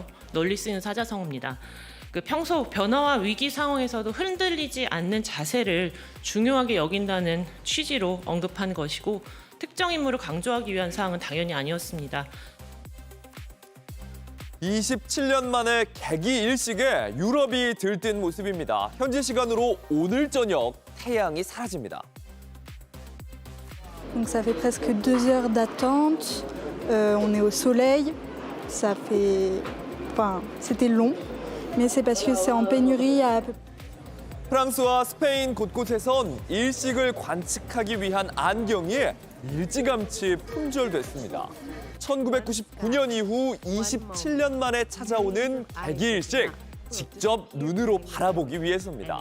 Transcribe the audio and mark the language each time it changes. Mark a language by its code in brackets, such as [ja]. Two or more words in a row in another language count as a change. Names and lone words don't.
[ko] 널리 쓰이는 사자성어입니다. 평소 변화와 위기 상황에서도 흔들리지 않는 자세를 중요하게 여긴다는 취지로 언급한 것이고 특정 인물을 강조하기 위한 사항은 당연히 아니었습니다. 27년 만에 개기 일식에 유럽이 들뜬 모습입니다. 현지 시간으로 오늘 저녁 태양이 사라집니다. [fr] Donc ça fait presque 2 heures d'attente. On est au soleil. Ça fait, enfin, c'était long, mais c'est parce que c'est en pénurie à peu. [ko] 프랑스와 스페인 곳곳에선 일식을 관측하기 위한 안경이 일찌감치 품절됐습니다. 1999년 이후 27년 만에 찾아오는 개기일식, 직접 눈으로 바라보기 위해서입니다.